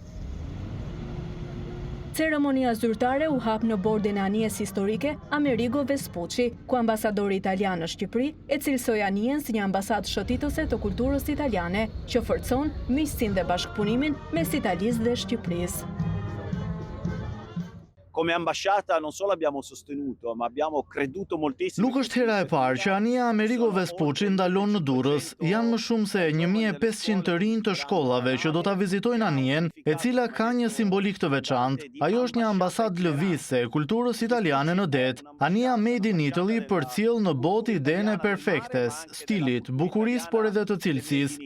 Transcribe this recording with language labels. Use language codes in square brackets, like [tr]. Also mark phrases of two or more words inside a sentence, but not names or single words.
[sq] Ceremonia zyrtare u hap në bordin e anijes historike Amerigo Vespucci, ku ambasadori italian në Shqipëri e cilësoi anijen si një ambasadë shëtitëse të kulturës italiane që forcon miqësinë dhe bashkëpunimin mes Italisë dhe Shqipërisë. [it] Come ambasciata non solo abbiamo sostenuto, ma abbiamo creduto moltissimo. [sq] Nuk është hera e parë që anija Amerigo Vespucci ndalon në Durrës. Janë më shumë se 1500 të rinj të shkollave që do ta vizitojnë anijen, e cila ka një simbolik të veçantë. Ajo është një ambasadë lëvizse e kulturës italiane në det. Anija [en] Made in Italy [sq] përcjell në botë idenë e perfektes, stilit, bukurisë por edhe të cilësisë.